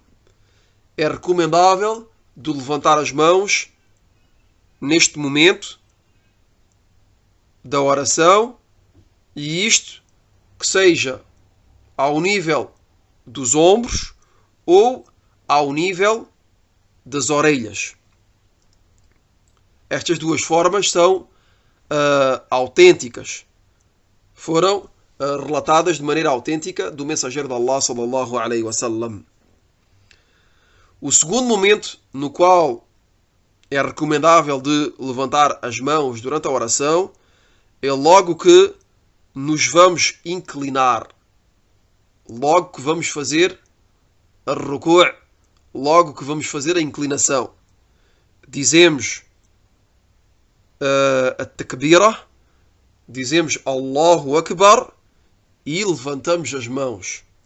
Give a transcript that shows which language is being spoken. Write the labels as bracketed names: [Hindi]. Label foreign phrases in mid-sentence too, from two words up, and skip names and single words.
[Portuguese] É recomendável de levantar as mãos neste momento da oração, e isto que seja ao nível dos ombros ou ao nível das orelhas. Estas duas formas são autênticas. Foram relatadas de maneira autêntica do mensageiro de Allah [Arabic] صلى الله عليه وسلم. [Portuguese] O segundo momento no qual é recomendável de levantar as mãos durante a oração é logo que nos vamos inclinar, logo que vamos fazer a ruku', logo que vamos fazer a inclinação, dizemos a takbira, dizemos [Arabic] الله أكبر [Portuguese] e levantamos as mãos.